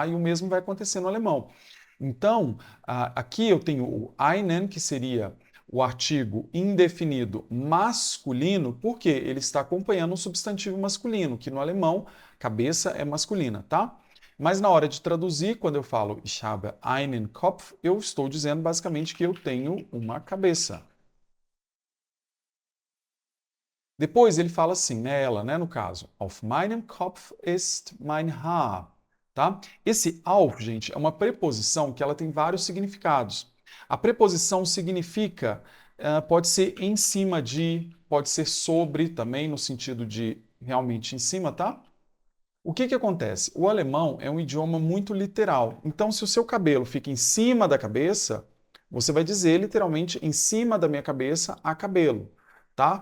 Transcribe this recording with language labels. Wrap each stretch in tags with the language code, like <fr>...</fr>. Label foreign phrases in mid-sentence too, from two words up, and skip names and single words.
<pt>E o mesmo vai acontecer no alemão. Então, aqui eu tenho o einen, que seria o artigo indefinido masculino, porque ele está acompanhando um substantivo masculino, que no alemão, cabeça é masculina, tá? Mas na hora de traduzir, quando eu falo</pt> <de>ich habe einen Kopf,</de> <pt>eu estou dizendo basicamente que eu tenho uma cabeça. Depois ele fala assim, né, ela, né, no caso,</pt> <de>auf meinem Kopf ist mein Haar,</de> <pt>tá? Esse auf, gente, é uma preposição que ela tem vários significados. A preposição significa, pode ser em cima de, pode ser sobre também, no sentido de realmente em cima, tá? O que que acontece? O alemão é um idioma muito literal. Então, se o seu cabelo fica em cima da cabeça, você vai dizer literalmente em cima da minha cabeça há cabelo, tá?</pt>